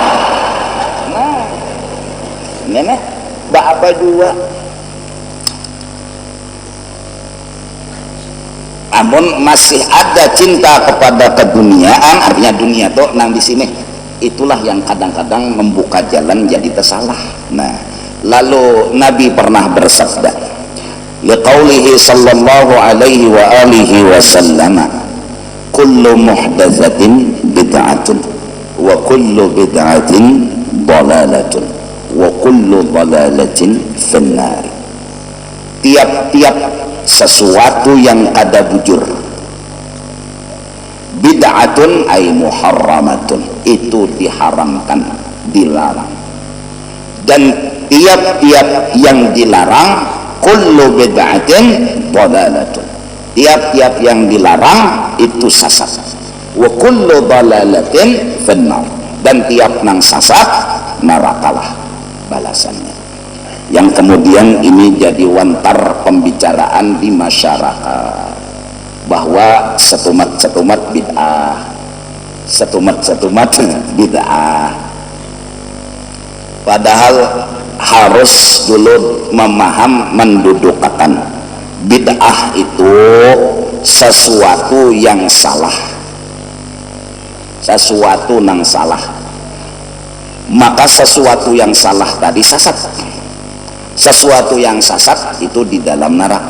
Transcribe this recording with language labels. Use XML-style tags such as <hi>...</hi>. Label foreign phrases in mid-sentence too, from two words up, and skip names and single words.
<id>nenek apa juga namun masih ada cinta kepada keduniaan artinya dunia tuh nang di sini itulah yang kadang-kadang membuka jalan jadi tersalah. Nah lalu Nabi pernah bersabda</id> <ar>لقوله صلى الله عليه وعلى آله وسلم كل محدثة بدعة وكل بدعة ضلالة وكل ضلالة في النار.</ar> <id>Tiap-tiap sesuatu yang ada bujur</id> <ar>بدعة أي محرمة</ar> <id>itu diharamkan dilarang dan tiap-tiap yang dilarang</id> <ar>كل بدعة ضلالة</ar> <id>tiap-tiap yang dilarang itu sesat</id> <ar>وكل ضلالة في النار</ar> <id>dan tiap nang sesat nerakalah balasannya yang kemudian ini jadi wantar pembicaraan di masyarakat bahwa setumat bid'ah bid'ah padahal harus dulu mendudukkan bid'ah itu sesuatu yang salah sesuatu nang salah maka sesuatu yang salah tadi sesat sesuatu yang sesat itu di dalam neraka.</id>